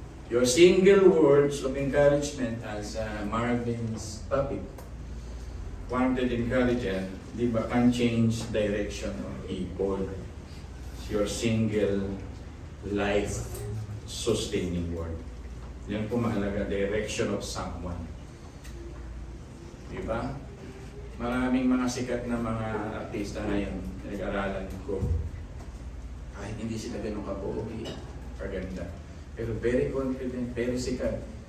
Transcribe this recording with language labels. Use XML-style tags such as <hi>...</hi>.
<en>Your single words of encouragement, as Marvin's topic, wanted encouragement,</en> <tl>di ba,</tl> <en>can change direction of people. It's your single life-sustaining word.</en> <tl>Yan po mahalaga, direction of someone. Di ba? Maraming mga sikat na mga artista ngayon, nag-aralan ko. Kahit hindi sila ganun kapogi, kaganda. Pero</tl> <en>very confident,</en> <tl>very sikat.</tl>